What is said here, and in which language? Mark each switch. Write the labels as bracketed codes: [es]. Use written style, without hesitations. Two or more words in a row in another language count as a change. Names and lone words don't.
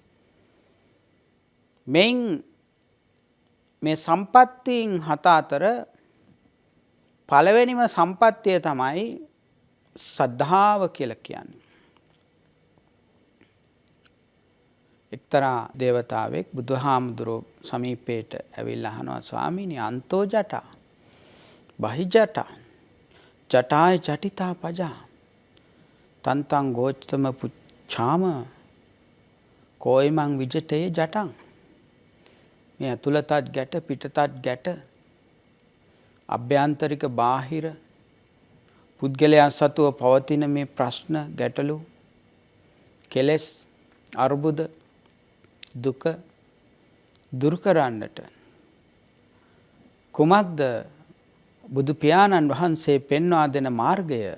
[si] මෙයින් මේ සම්පත්තීන් හත අතර පළවෙනිම සම්පත්තිය තමයි සද්ධාව කියලා කියන්නේ. එක්තරා දේවතාවෙක් බුදුහාමුදුරුවෝ සමීපයට ඇවිල්ලා අහනවා ස්වාමීනි [pi] අන්තෝ ජටා බහි ජටා ජටාය ජටිතා පජා තන්තං ගෝචතම පුච්ඡාම කෝයිමං විජිතේ ජටං. [si] මේ ඇතුළතත් ගැට පිටතත් ගැට අභ්‍යන්තරික බාහිර පුද්ගලයන් සතුව පවතින මේ ප්‍රශ්න ගැටලු කෙලෙස් අර්බුද දුක දුරු කරන්නට කුමක්ද බුදු පියාණන් වහන්සේ පෙන්වා දෙන මාර්ගය?